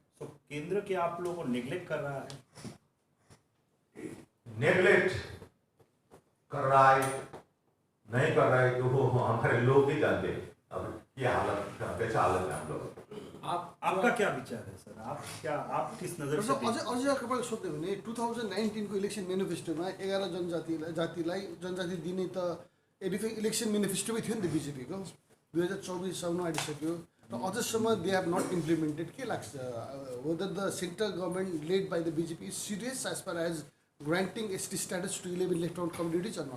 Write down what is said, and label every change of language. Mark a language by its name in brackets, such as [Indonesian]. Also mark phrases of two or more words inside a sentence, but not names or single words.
[Hindi] तो केंद्र के आप लोगों को नेग्लेक्ट कर रहा है? नेग्लेक्ट कर रहा है नहीं कर रहा है तो वो हमारे लोग ही जानते हैं अब क्या हालत, कैसा हालत है हम लोग। आपका क्या विचार है सर? आप किस नजर से [Nepali] अझै कपाल सोध्यो भने 2019 को इलेक्सन मेनिफेस्टोमा 11 जनजाति दिने त इलेक्सन मेनिफेस्टोमै थियो नि त बीजेपीको। 2024 साउन आइसक्यो र अझसम्म [English] they have not implemented. [Nepali] के लाग्छ, [English] whether the central government led by the BJP is serious as far as granting ST status to 11 left out communities or not?